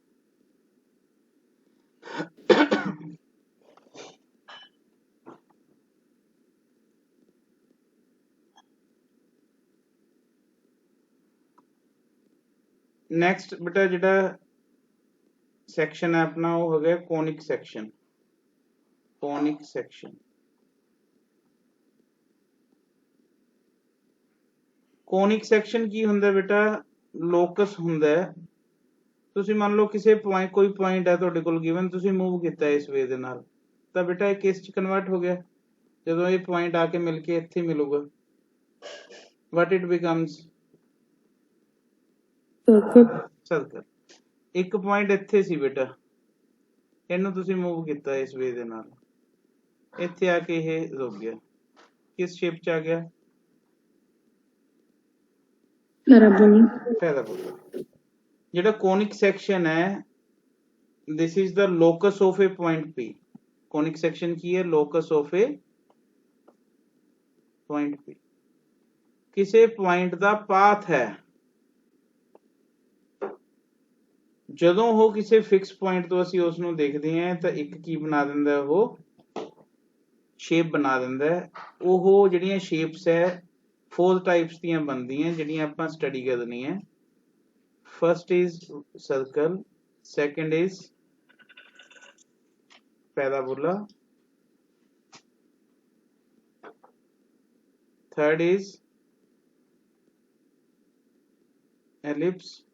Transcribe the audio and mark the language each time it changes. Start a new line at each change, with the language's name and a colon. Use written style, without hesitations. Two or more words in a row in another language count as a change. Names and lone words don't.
Hindi: नेक्स्ट बेटा ਜਿਹੜਾ सेक्शन है अपना वो हो गया
English: conic section conic section
Hindi: ਕੀ
Punjabi: ਹੁੰਦਾ ਬੇਟਾ ਲੋਕਸ ਹੁੰਦਾ ਹੈ ਤੁਸੀਂ ਮੰਨ ਲਓ ਕਿਸੇ ਪੁਆਇੰਟ ਕੋਈ ਪੁਆਇੰਟ ਹੈ ਤੁਹਾਡੇ ਕੋਲ ਗਿਵਨ ਤੁਸੀਂ ਮੂਵ ਕੀਤਾ ਇਸ ਵੇ ਦੇ ਨਾਲ ਤਾਂ ਬੇਟਾ ਇਹ ਕਿਸ ਚ ਕਨਵਰਟ ਹੋ ਗਿਆ ਜਦੋਂ ਇਹ ਪੁਆਇੰਟ ਆ ਕੇ ਮਿਲ ਕੇ ਇੱਥੇ ਮਿਲੂਗਾ
English: what it becomes
Punjabi: ਸਰਕਲ ਇੱਕ ਪੁਆਇੰਟ ਇੱਥੇ ਸੀ ਬੇਟਾ ਇਹਨੂੰ ਤੁਸੀਂ ਮੂਵ ਕੀਤਾ ਇਸ ਵੇ ਦੇ ਨਾਲ ਇੱਥੇ ਆ ਕੇ ਇਹ ਰੁਕ ਗਿਆ ਕਿਸ ਸ਼ੇਪ ਚ ਆ ਗਿਆ ਪੈਰਾਬੋਲਾ ਜਿਹੜਾ
English: conic section
Punjabi: ਹੈ
English: this is the locus of a point P conic section
Punjabi: ਕੀ ਹੈ
English: locus of a point P
Punjabi: ਕਿਸੇ ਪੁਆਇੰਟ ਦਾ ਪਾਥ ਹੈ ਜਦੋਂ ਉਹ ਕਿਸੇ
English: fix point
Punjabi: ਤੋਂ ਅਸੀਂ ਉਸ ਨੂੰ ਦੇਖਦੇ ਹਾਂ ਤਾਂ ਇੱਕ ਕੀ ਬਣਾ ਦਿੰਦਾ ਉਹ ਸ਼ੇਪ ਬਣਾ ਦਿੰਦਾ ਉਹ ਜਿਹੜੀਆਂ ਸ਼ੇਪਸ ਹੈ 4 टाइप्स ਦੀਆਂ ਬਣਦੀਆਂ ਜਿਹੜੀਆਂ ਆਪਾਂ ਸਟੱਡੀ ਕਰਨੀ ਹੈ
English: first is circle second is parabola third is ellipse